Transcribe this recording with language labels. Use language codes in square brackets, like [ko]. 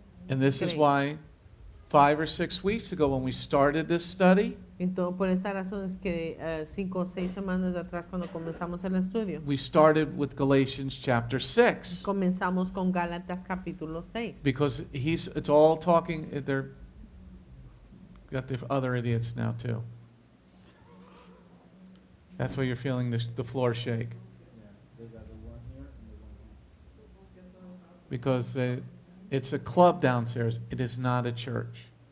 [en] And this is Great. why 5 or 6 weeks ago when we started this study, [es] Entonces, por esta razón es que 5 o 6 semanas atrás cuando comenzamos el estudio, [en] we started with Galatians chapter 6. [es] comenzamos con Gálatas capítulo 6. [en] Because it's all talking, they're got the other idiots now too. That's why you're feeling the floor shake. They got the one here and the one here. Because it's a club downstairs. It is not a church.